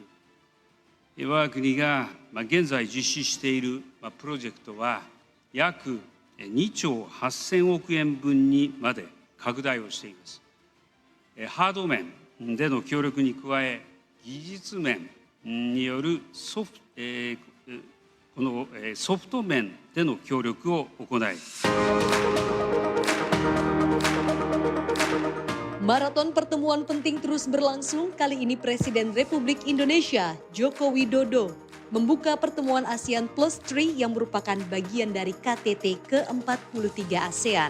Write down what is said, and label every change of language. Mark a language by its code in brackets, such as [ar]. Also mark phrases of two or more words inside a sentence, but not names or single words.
[ja] 我が国が現在実施しているプロジェクトは約2兆8000億円分にまで拡大をしています。ハード面での協力に加え、技術面によるソフト面での協力を行い、 [id] Maraton pertemuan penting terus berlangsung. Kali ini Presiden Republik Indonesia Joko Widodo membuka pertemuan ASEAN Plus 3 yang merupakan bagian dari KTT ke-43 ASEAN.